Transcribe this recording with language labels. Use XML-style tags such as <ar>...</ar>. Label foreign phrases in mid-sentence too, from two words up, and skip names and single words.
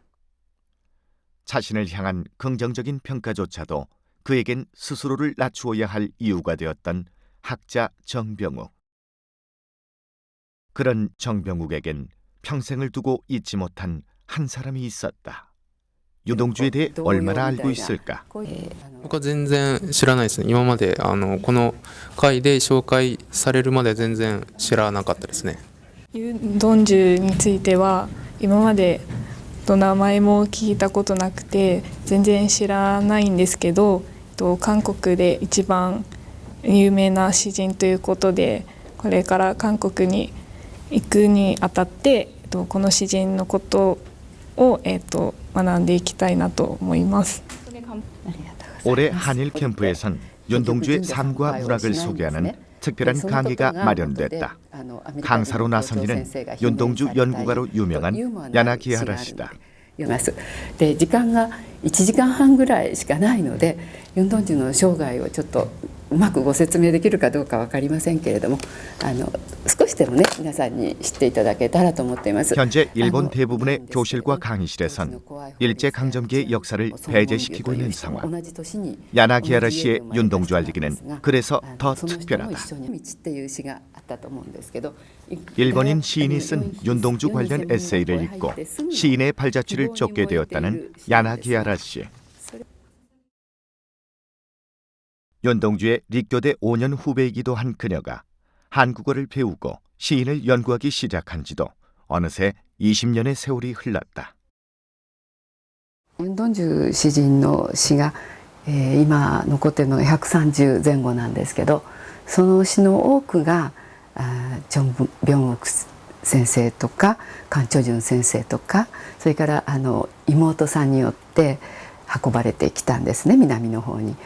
<ko>자신을 향한 긍정적인 평가조차도 그에겐 스스로를 낮추어야 할 이유가 되었던 학자 정병욱. 그런 정병욱에겐 평생을 두고 잊지 못한 한 사람이 있었다. 윤동주에 대해 얼마나 알고 있을까?</ko> <ja>僕は全然知らないですね。今までこの回で紹介されるまで全然知らなかったですね。ユン・ドンジュについては今まで名前も聞いたことなくて全然知らないんですけど、韓国で一番有名な詩人ということで、これから韓国に行くにあたってこの詩人のことを学んでいきたいなと思います。</ja> <ko>올해 한일 캠프에선 윤동주의 삶과 문학을 소개하는 특별한 강의가 마련됐다. 강사로 나선 이는 윤동주 연구가로 유명한 야나기하라 씨다.</ko> <ja>で時間が1時間半ぐらいしかないので、ユン・ドンジュの生涯をちょっとうまくご説明できるかどうか分かりませんけれども、少しでもね皆さんに知っていただけたらと思っています。</ja> <ko>현재 일본 대부분의 교실과 강의실에선 일제강점기의 역사를 배제시키고 있는 상황. 야나기하라 씨의 윤동주 알리기는 그래서 더 특별하다. 일본인 시인이 쓴 윤동주 관련 에세이를 읽고 시인의 발자취를 쫓게 되었다는 야나기하라 씨. 윤동주의立교대 5년 후배이기도 한 그녀가 한국어를 배우고 시인을 연구하기 시작한 지도 어느새 20년의 세월이 흘렀다.</ko> <ja>ユン・ドンジュ詩人の詩が、今残っているのが130前後なんですけど、その詩の多くがチョン・ビョンオク先生とかカン・チョジュン先生とか、それから妹さんによって運ばれてきたんですね、南の方に。</ja>